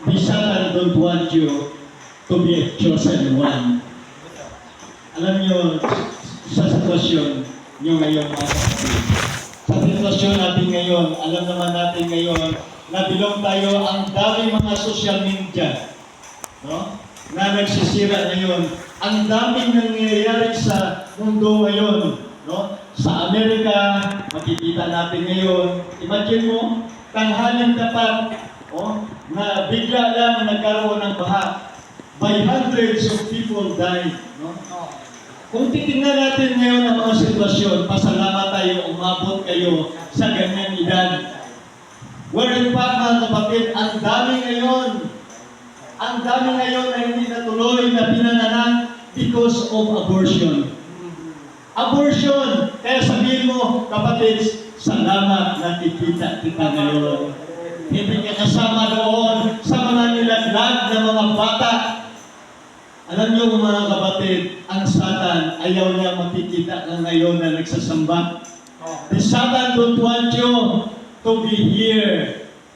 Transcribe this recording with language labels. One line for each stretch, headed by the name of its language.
English: Satan don't want you to be a chosen one.
Filipino: Alam niyo, sa sitwasyon niyo ngayon, mga kapatid, sa sitwasyon natin ngayon, alam naman natin ngayon, na bilong tayo ang daming mga social media, no? Na nagsisira ngayon. Ang daming nangyayari sa mundo ngayon, no? Sa Amerika, makikita natin ngayon, imagine mo, tanghaling tapat, na bigla lang nagkaroon ng baha.
English: By hundreds of people died, no?
Filipino: Kung titingnan natin ngayon ang mga sitwasyon, pasalamat tayo, umabot kayo sa ganyang edad. Wherein pa, mga kapatid, ang dami ngayon na hindi natuloy na pinanganak
English: because of abortion.
Filipino: Abortion! Kaya sabihin mo, kapatid, salamat na nakikita kita ngayon. Hindi ka kasama doon sa mga nilaglag na mga bata. Alam niyo mga kapatid, ang Satan ayaw niya makikita ka ngayon na nagsasamba.
English: The Satan don't want you to be here.